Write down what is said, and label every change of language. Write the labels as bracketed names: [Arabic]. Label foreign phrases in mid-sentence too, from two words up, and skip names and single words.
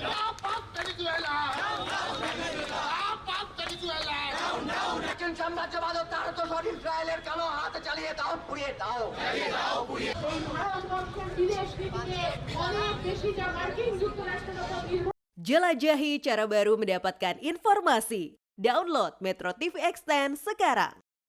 [English] Up, Venezuela! Down, down, Venezuela! Up, Venezuela! Down, down! [Bangla] সাম্রাজ্যবাদ ও তার দোসর ইসরায়েলের কালো হাত চালিয়ে দাও, পুড়িয়ে দাও। এই ভারতবর্ষের বিদেশ নীতিকে অনেক বেশি যা মার্কিন যুক্তরাষ্ট্রের উপর নির্ভর। [Indonesian] Jelajahi cara baru mendapatkan informasi. Download Metro TV Extend sekarang.